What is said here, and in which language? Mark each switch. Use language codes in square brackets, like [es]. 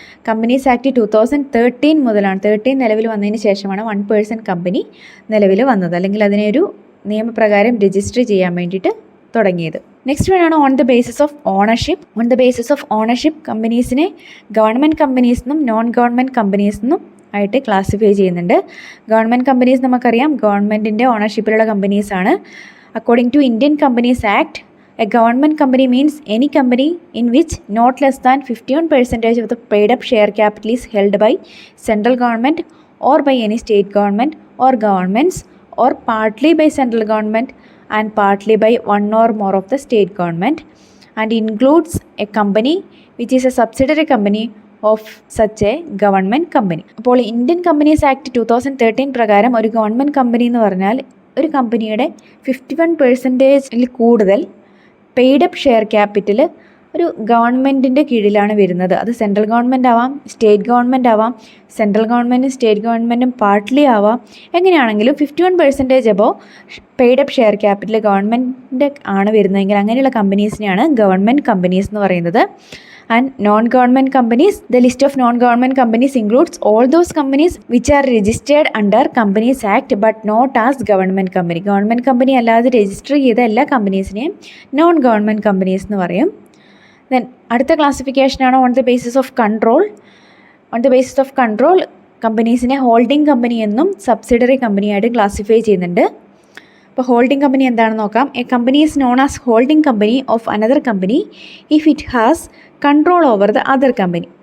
[ml] Companies act 2013 മുതലാണ്, 13 നിലവിൽ വന്നതിന് ശേഷമാണ് വൺ പേഴ്സൺ കമ്പനി നിലവിൽ വന്നത്, അല്ലെങ്കിൽ അതിനെ ഒരു നിയമപ്രകാരം രജിസ്റ്റർ ചെയ്യാൻ വേണ്ടിയിട്ട് തുടങ്ങിയത്. Next വേണമാണ് on the basis of ownership. On the basis of ownership കമ്പനീസിനെ government companies എന്നും നോൺ ഗവൺമെൻറ് കമ്പനീസ് എന്നും ആയിട്ട് ക്ലാസിഫൈ ചെയ്യുന്നുണ്ട്. ഗവൺമെൻറ് കമ്പനീസ് നമുക്കറിയാം ഗവൺമെൻറ്റിൻ്റെ ഓണർഷിപ്പിലുള്ള കമ്പനീസാണ്. [en] According to Indian Companies Act, a government company means any company in which not less than 51% of the paid up share capital is held by central government or by any state government or governments, or partly by central government and partly by one or more of the state government, and includes a company which is a subsidiary company of such a government company. [ml] അപ്പോൾ Indian companies act 2013 പ്രകാരം ഒരു government company എന്ന് പറഞ്ഞാൽ ഒരു കമ്പനിയുടെ 51% കൂടുതൽ paid up share capital ഒരു ഗവൺമെൻറ്റിൻ്റെ കീഴിലാണ് വരുന്നത്. അത് സെൻട്രൽ ഗവൺമെൻറ് ആവാം, സ്റ്റേറ്റ് ഗവൺമെൻറ് ആവാം, സെൻട്രൽ ഗവൺമെൻറ്റും സ്റ്റേറ്റ് ഗവൺമെൻറ്റും പാർട്ട്ലി ആവാം. എങ്ങനെയാണെങ്കിലും 51% above paid up share capital government ആണ് വരുന്നതെങ്കിൽ അങ്ങനെയുള്ള കമ്പനീസിനെയാണ് ഗവൺമെൻറ് കമ്പനീസ് എന്ന് പറയുന്നത്. [en] And non-government companies, the list of non-government companies includes all those companies which are registered under Companies Act but not as government company. [ml] Government company അല്ലാതെ register ചെയ്ത എല്ലാ കമ്പനീസിനെയും non government companies എന്ന് പറയും. Then അടുത്ത ക്ലാസിഫിക്കേഷനാണ് on the basis of control. On the basis of control കമ്പനീസിനെ holding company എന്നും subsidiary കമ്പനിയായിട്ട് classify ചെയ്യുന്നുണ്ട്. അപ്പോൾ holding company എന്താണെന്ന് നോക്കാം. [en] A company is known as holding company of another company if it has control over the other company.